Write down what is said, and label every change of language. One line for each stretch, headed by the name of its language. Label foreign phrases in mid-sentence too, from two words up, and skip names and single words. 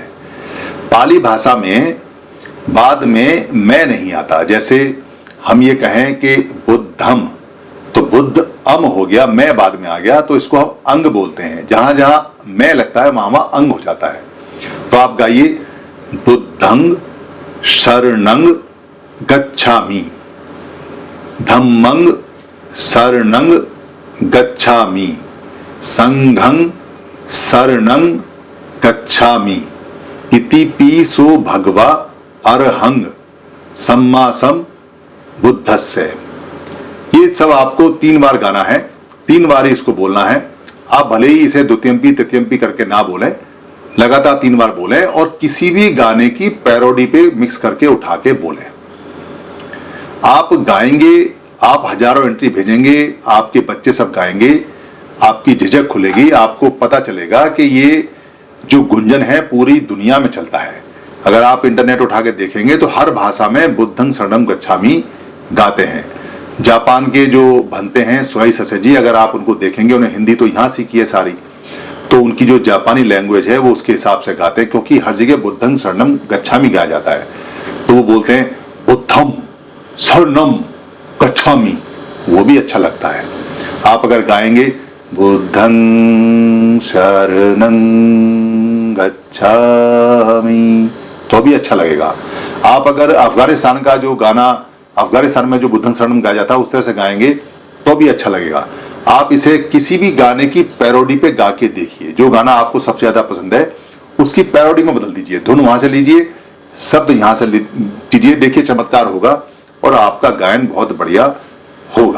Hindi: पाली भाषा में बाद में मैं नहीं आता। जैसे हम ये कहें कि बुद्धम, तो बुद्ध अम हो गया, मैं बाद में आ गया, तो इसको हम अंग बोलते हैं। जहां जहां मैं लगता है वहां वहां अंग हो जाता है। तो आप गाइए
Pali: बुद्धंग शरणंग गच्छामि, धम्मंग शरणंग गच्छामि, संघं शरणं गच्छामि, इति पीसो भगवा अरहंग सम्मासम बुद्धस्य।
Hindi: ये सब आपको 3 बार गाना है, 3 बार ही इसको बोलना है। आप भले ही इसे
Pali: द्वितीयंपी तृतीयंपी
Hindi: करके ना बोलें, लगातार 3 बार बोलें और किसी भी गाने की पैरोडी पे मिक्स करके उठा के बोलें। आप गाएंगे, आप हजारों एंट्री भेजेंगे, आपके बच्चे सब गाएंगे, आपकी झिझक खुलेगी, आपको पता चलेगा कि ये जो गुंजन है पूरी दुनिया में चलता है। अगर आप इंटरनेट उठा के देखेंगे तो हर भाषा में
Pali: बुद्धं शरणं गच्छामि
Hindi: गाते हैं। जापान के जो बनते हैं सुहाई ससेजी, अगर आप उनको देखेंगे, उन्हें हिंदी तो यहाँ सीखी है सारी, तो उनकी जो जापानी लैंग्वेज है वो उसके हिसाब से गाते हैं, क्योंकि हर जगह
Pali: बुद्धं शरणं गच्छामि
Hindi: गाया जाता है। तो वो बोलते हैं
Pali: बुद्धम शरणं गच्छामि,
Hindi: वो भी अच्छा लगता है। आप अगर गाएंगे
Pali: बुद्धं शरणं गच्छामि
Hindi: तो भी अच्छा लगेगा। आप अगर अफगानिस्तान का जो गाना, अफगानिस्तान में जो
Pali: बुद्धं शरणं
Hindi: गाया जाता है उस तरह से गाएंगे तो भी अच्छा लगेगा। आप इसे किसी भी गाने की पैरोडी पे गा के देखिए, जो गाना आपको सबसे ज्यादा पसंद है उसकी पैरोडी में बदल दीजिए, धुन वहां से लीजिए, शब्द यहां से लीजिए, देखिए चमत्कार होगा और आपका गायन बहुत बढ़िया होगा।